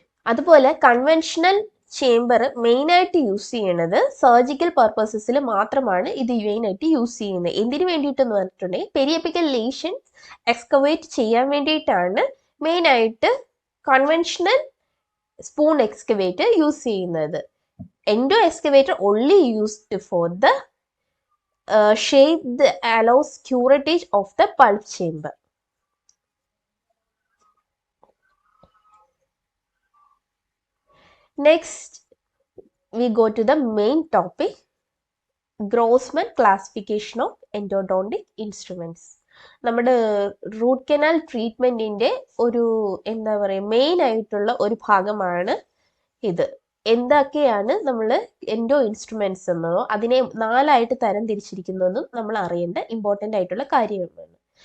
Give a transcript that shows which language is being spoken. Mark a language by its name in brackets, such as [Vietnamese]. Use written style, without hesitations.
[Malayalam] അതുപോലെ conventional chamber മെയിനായിട്ട് use ചെയ്യണത് സർജിക്കൽ പർപ്പസസിൽ മാത്രമാണ് ഇത് മെയിനായിട്ട് യൂസ് ചെയ്യുന്നത്. എന്തിനു വേണ്ടിയിട്ടെന്ന് പറഞ്ഞിട്ടുണ്ടെങ്കിൽ പെരിയപ്പിക്കൽ ലീഷൻസ് എക്സ്കവേറ്റ് ചെയ്യാൻ വേണ്ടിയിട്ടാണ് മെയിനായിട്ട് കൺവെൻഷണൽ സ്പൂൺ എക്സ്കവേറ്റർ യൂസ് ചെയ്യുന്നത്. [English] Endo excavator only used for the shape that allows curettage of the pulp chamber. Next, we go to the main topic, Grossman classification of endodontic instruments. [Malayalam] നമ്മുടെ root canal ട്രീറ്റ്മെന്റിന്റെ ഒരു എന്താ പറയുക main ആയിട്ടുള്ള ഒരു ഭാഗമാണ് ഇത്. എന്തൊക്കെയാണ് നമ്മൾ എൻഡോ ഇൻസ്ട്രുമെന്റ്സ് എന്നതോ അതിനെ 4ആയിട്ട് തരം തിരിച്ചിരിക്കുന്നതെന്നും നമ്മൾ അറിയേണ്ട ഇമ്പോർട്ടൻ്റ് ആയിട്ടുള്ള കാര്യങ്ങളാണ്.